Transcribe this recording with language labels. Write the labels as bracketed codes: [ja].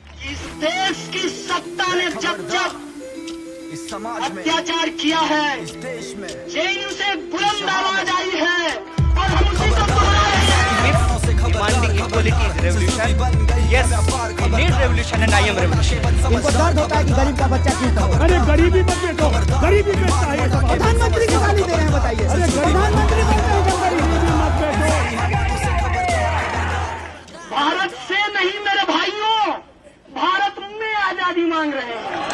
[hi] इस देश की सत्ता ने जब जब अत्याचार किया है, जेएनयू से बुलंद आवाज आई है और हम उसी को दोहरा रहे हैं। [en] Demanding equality is revolution. Yes, we need revolution and I am revolution. [hi] इनको दर्द होता है कि गरीब का बच्चा क्यों करो। अरे गरीबी मत बेचो, गरीबी बेचता है। प्रधानमंत्री की गाली दे रहे हैं, बताइए। अरे प्रधानमंत्री बन रहे हो, गरीबी मत बेचो। भारत से नहीं मेरे भाइयों, भारत में आजादी मांग रहे हैं।